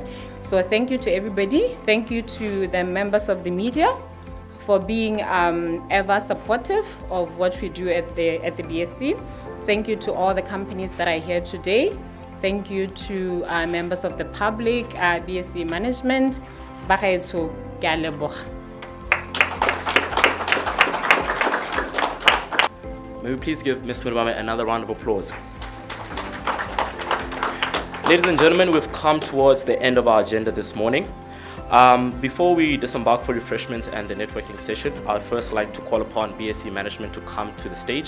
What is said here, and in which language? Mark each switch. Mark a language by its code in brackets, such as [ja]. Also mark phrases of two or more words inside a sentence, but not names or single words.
[en] So thank you to everybody. Thank you to the members of the media for being ever supportive of what we do at the BSE. Thank you to all the companies that are here today. Thank you to members of the public, BSE management. [tn] Bagaetsho, ke a leboga. [en] May we please give Ms. Murubame another round of applause. Ladies and gentlemen, we've come towards the end of our agenda this morning. Before we disembark for refreshments and the networking session, I'd first like to call upon BSE management to come to the stage.